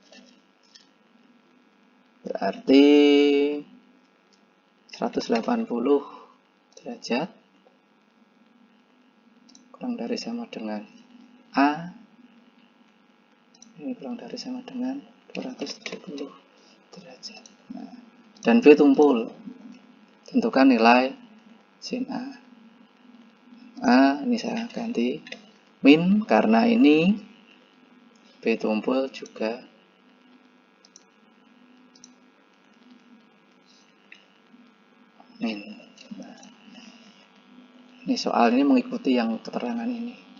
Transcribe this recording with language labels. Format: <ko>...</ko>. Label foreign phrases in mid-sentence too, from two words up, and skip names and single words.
<id>Berarti 180 derajat kurang dari sama dengan A. Ini kurang dari sama dengan 270 derajat. Nah, dan B tumpul. Tentukan nilai sin A. A ini saya ganti min karena ini B tumpul juga min. Nah, ini soal ini mengikuti yang keterangan ini.</id>